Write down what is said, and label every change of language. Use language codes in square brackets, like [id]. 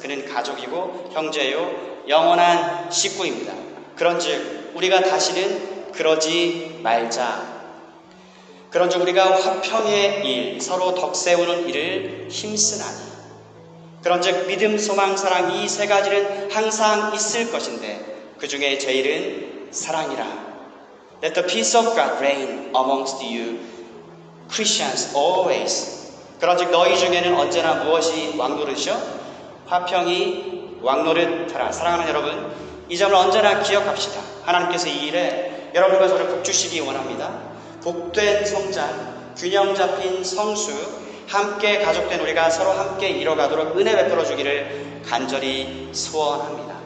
[ko] 그는 가족이고 형제요 영원한 식구입니다. 그런즉 우리가 다시는 그러지 말자. 그런즉 우리가 화평의 일, 서로 덕세우는 일을 힘쓰나니. 그런즉 믿음, 소망, 사랑 이 세 가지는 항상 있을 것인데 그 중에 제일은 사랑이라. [en] Let the peace of God reign amongst you Christians always. [ko] 그런즉 너희 중에는 언제나 무엇이 왕노릇이요? 화평이 왕노릇하라. 사랑하는 여러분, 이 점을 언제나 기억합시다. 하나님께서 이 일에 여러분과 저를 복 주시기 원합니다. 복된 성장, 균형 잡힌 성수, 함께 가족된 우리가 서로 함께 이뤄가도록 은혜 베풀어 주기를 간절히 소원합니다.